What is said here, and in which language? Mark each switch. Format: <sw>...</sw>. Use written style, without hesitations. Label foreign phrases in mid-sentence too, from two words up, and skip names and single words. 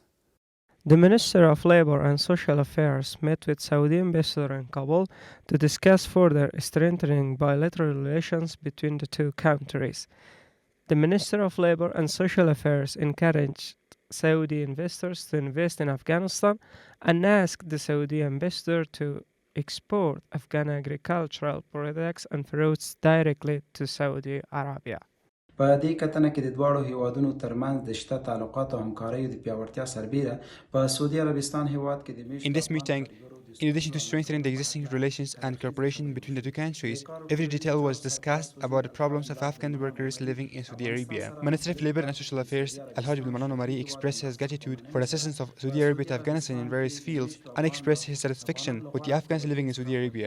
<en>The Minister of Labour and Social Affairs met with Saudi ambassador in Kabul to discuss further strengthening bilateral relations between the two countries. The Minister of Labour and Social Affairs encouraged Saudi investors to invest in Afghanistan and asked the Saudi ambassador to export Afghan agricultural products and fruits directly to Saudi Arabia.</en> <ps>په دې کتنه کې د دواړو هیوادونو ترمنځ د شته تعلقات او همکاریو د پیاوړتیا سربیره په سعودي عربستان هیواد کې د</ps> <en>In this meeting, in addition to strengthening the existing relations and cooperation between the two countries, every detail was discussed about the problems of Afghan workers living in Saudi Arabia. Minister of Labour and Social Affairs Al-Hajj Abdul Omari expressed his gratitude for the assistance of Saudi Arabia to Afghanistan in various fields and expressed his satisfaction with the Afghans living in Saudi Arabia.</en>